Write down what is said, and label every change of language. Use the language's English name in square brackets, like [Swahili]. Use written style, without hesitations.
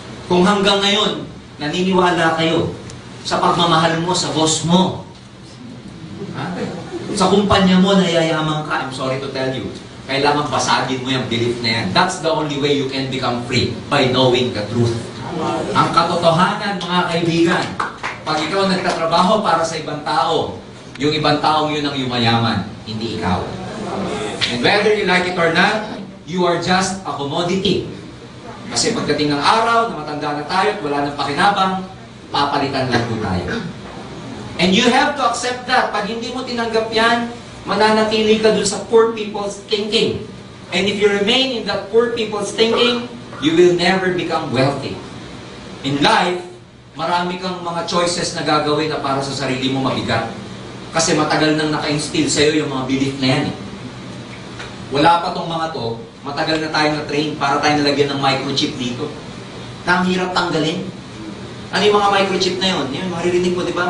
[Filipino] Kung hanggang ngayon, naniniwala kayo sa pagmamahal mo sa boss mo, sa kumpanya mo na yayaman ka, [English] I'm sorry to tell you, [Filipino] kailangan basagin mo yung belief na yan. [English] That's the only way you can become free, by knowing the truth. [Filipino] Ang katotohanan, mga kaibigan, pag ikaw nagtatrabaho para sa ibang tao, yung ibang taong yun ang yumayaman, hindi ikaw. [English] And whether you like it or not, you are just a commodity. [Filipino] Kasi pagdating ng araw na matanda na tayo at wala nang pakinabang, papalitan lang po tayo. [English] And you have to accept that. [Filipino] Pag hindi mo tinanggap yan, mananatili ka dun sa [English] poor people's thinking. And if you remain in that poor people's thinking, you will never become wealthy. [Filipino] In life, marami kang mga choices na gagawin na para sa sarili mo mabigat. Kasi matagal nang naka-instill sa'yo yung mga belief na yan. Wala pa tong mga to, matagal na tayo na-train para tayo nalagyan ng microchip dito. Na ang hirap tanggalin. Ano yung mga microchip na yun? Yung maririnig mo, di ba?